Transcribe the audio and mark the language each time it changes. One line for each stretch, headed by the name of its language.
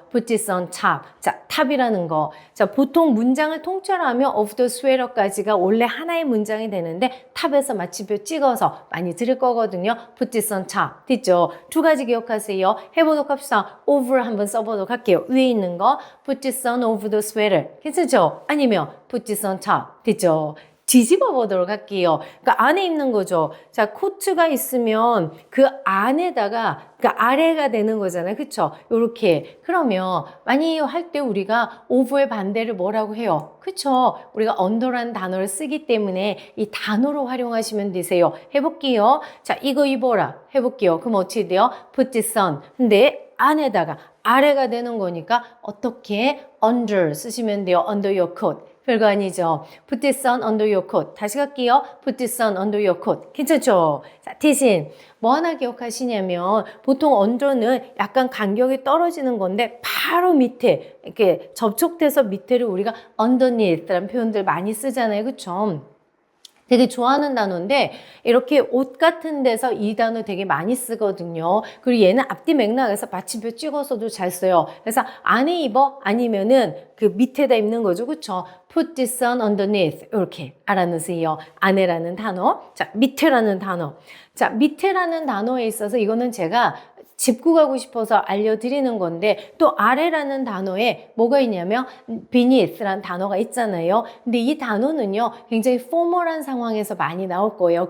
English: put this on top.
Korean: 자, 탑이라는 거. 자, 보통 문장을 통째로 하면 of the sweater까지가 원래 하나의 문장이 되는데 탑에서 마침표 찍어서 많이 들을 거거든요.
English: put this on top.
Korean: 됐죠? 2가지 기억하세요. 해보도록 합시다. over 한번 써보도록 할게요. 위에 있는 거
English: put this on over the sweater.
Korean: 괜찮죠? 아니면
English: put this on top.
Korean: 됐죠? 뒤집어 보도록 할게요. 그러니까 안에 입는 거죠. 자, 코트가 있으면 그 안에다가 그러니까 아래가 되는 거잖아요. 그쵸? 요렇게. 그러면 많이 할 때 우리가 over의 반대를 뭐라고 해요? 그쵸? 우리가 under라는 단어를 쓰기 때문에 이 단어로 활용하시면 되세요. 해볼게요. 자, 이거 입어라. 해볼게요. 그럼 어떻게 돼요?
English: put this on.
Korean: 근데 안에다가 아래가 되는 거니까 어떻게 under 쓰시면 돼요.
English: under your coat.
Korean: 별거 아니죠.
English: Put this on under your coat.
Korean: 다시 갈게요.
English: Put this on under your coat.
Korean: 괜찮죠? 자, 대신 뭐 하나 기억하시냐면 보통 under는 약간 간격이 떨어지는 건데 바로 밑에 이렇게 접촉돼서 밑에를 우리가 underneath라는 표현들 많이 쓰잖아요. 그쵸? 되게 좋아하는 단어인데 이렇게 옷 같은 데서 이 단어 되게 많이 쓰거든요. 그리고 얘는 앞뒤 맥락에서 받침표 찍어서도 잘 써요. 그래서 안에 입어 아니면은 그 밑에다 입는 거죠. 그쵸?
English: Put this on underneath
Korean: 이렇게 알아놓으세요. 안에라는 단어. 자, 밑에라는 단어. 자, 밑에라는 단어에 있어서 이거는 제가 짚고 가고 싶어서 알려드리는 건데 또 아래라는 단어에 뭐가 있냐면 beneath라는 단어가 있잖아요. 근데 이 단어는요 굉장히 포멀한 상황에서 많이 나올 거예요.